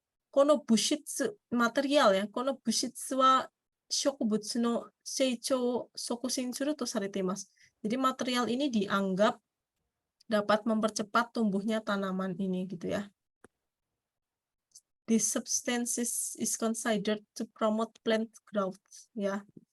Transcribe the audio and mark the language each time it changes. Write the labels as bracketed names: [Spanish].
[Japanese] この物質、material ya, この物質は植物の成長を促進するとされています。 [Indonesian] Jadi material ini dianggap dapat mempercepat tumbuhnya tanaman ini gitu ya. [English] This substance is considered to promote plant growth や。